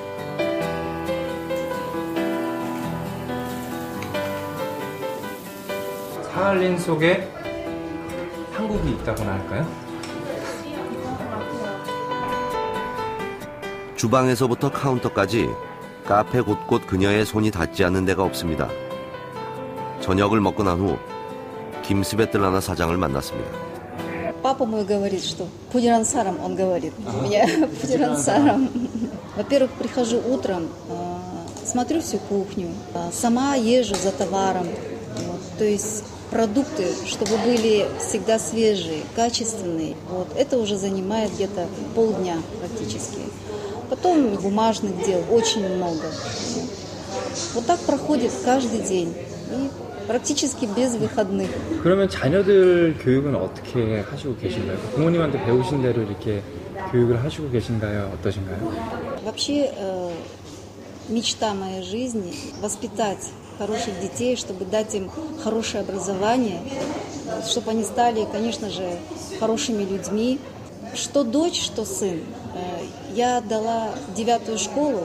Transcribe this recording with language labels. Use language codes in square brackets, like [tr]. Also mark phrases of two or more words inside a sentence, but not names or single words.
[ko] 사할린 속에 한국이 있다고나 할까요? 주방에서부터 카운터까지 카페 곳곳 그녀의 손이 닿지 않는 데가 없습니다. 저녁을 먹고 난 후 김스베틀라나 사장을 만났습니다. [ru] Папа мой говорит, что пудирансаром, он говорит, у меня пудирансаром. Во-первых, прихожу утром, смотрю всю кухню, сама езжу за товаром, то есть продукты, чтобы были всегда свежие, качественные. Это уже занимает где-то полдня практически. Потом бумажных дел очень много. Вот так проходит каждый день. И практически без выходных. [ko] 그러면 자녀들 교육은 어떻게 하시고 계신가요? 부모님한테 배우신 대로 이렇게 교육을 하시고 계신가요? 어떠신가요? [ru] Вообще мечта моей жизни воспитать хороших детей, чтобы дать им хорошее образование, чтобы они стали, конечно же, хорошими людьми. Что дочь, что сын. Я дала 9-ю школу.